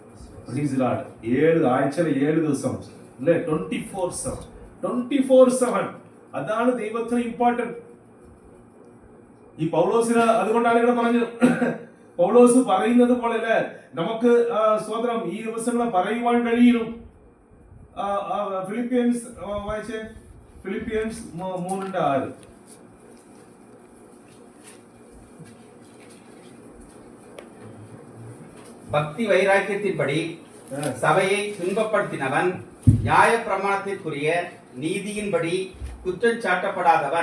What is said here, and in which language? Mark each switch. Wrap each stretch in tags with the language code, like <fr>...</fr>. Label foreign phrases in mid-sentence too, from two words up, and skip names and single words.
<ml>7 ആഴ്ചയിലെ 7 ദിവസം അല്ലെ, 24/7 അതാണ് ദൈവത്തിന് ഇമ്പോർട്ടന്റ്. ഈ പൗലോസിന് അതുകൊണ്ടാണ് ഇവിടെ പറഞ്ഞു, പൗലോസ് പറയുന്നത് പോലെ അല്ലെ നമുക്ക് സ്വതന്ത്രം ഈ ദിവസങ്ങളെ പറയുവാൻ കഴിയും. ഫിലിപ്പിയൻസ് വായിച്ചേ, ഫിലിപ്പിയൻസ് 3:6.</ml> <ta>பக்தி வைராக்கியத்தின்படி சபையை துன்பப்படுத்தினவன், நியாய பிரமாணத்திற்குரிய நீதியின்படி குற்றம் சாட்டப்படாதவன்.</ta>